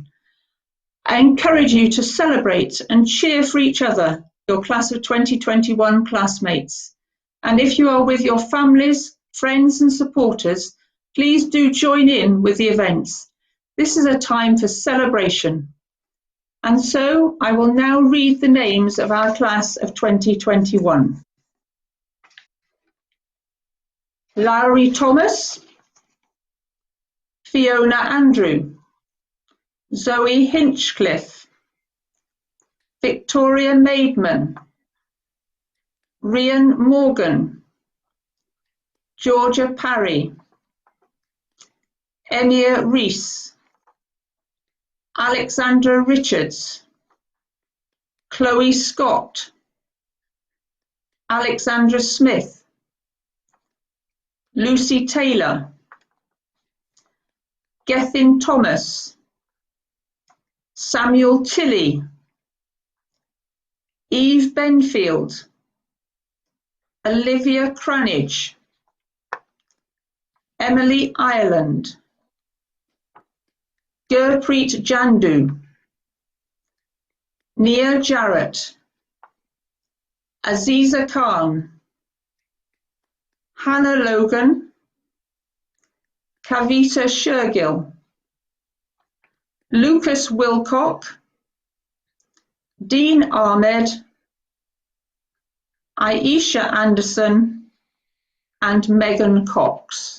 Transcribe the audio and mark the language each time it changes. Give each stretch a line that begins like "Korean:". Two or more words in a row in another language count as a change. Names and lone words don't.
English: I encourage you to celebrate and cheer for each other, your Class of 2021 classmates. And if you are with your families, friends and supporters, please do join in with the events. This is a time for celebration. And so I will now read the names of our Class of 2021. Lowry Thomas, Fiona Andrew, Zoe Hinchcliffe, Victoria Maidman, Rhian Morgan, Georgia Parry, Emir Rees, Alexandra Richards, Chloe Scott, Alexandra Smith, Lucy Taylor, Gethin Thomas, Samuel Tilley, Eve Benfield, Olivia Cranage, Emily Ireland, Gurpreet Jandu, Nia Jarrett, Aziza Khan, Hannah Logan, Kavita Shergill, Lucas Wilcock, Dean Ahmed, Aisha Anderson, and Megan Cox.